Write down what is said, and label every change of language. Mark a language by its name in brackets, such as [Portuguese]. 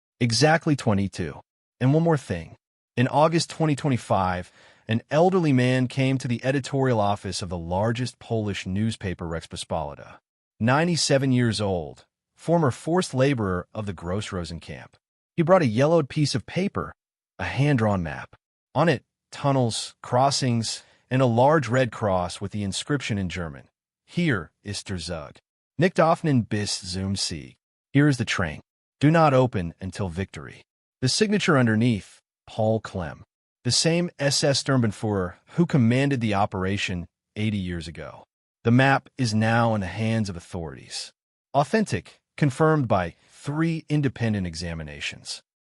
[English] Exactly 22. And one more thing. In August 2025, an elderly man came to the editorial office of the largest Polish newspaper Rzeczpospolita. 97 years old, former forced laborer of the Grossrosen camp. He brought a yellowed piece of paper, a hand-drawn map. On it, tunnels, crossings, and a large red cross with the inscription in German. [German] Hier ist der Zug. Nicht öffnen bis zum Sieg. [English] Here is the train. Do not open until victory. The signature underneath, Paul Clem. The same SS Sturmbannführer who commanded the operation 80 years ago. The map is now in the hands of authorities. Authentic, confirmed by 3 independent examinations.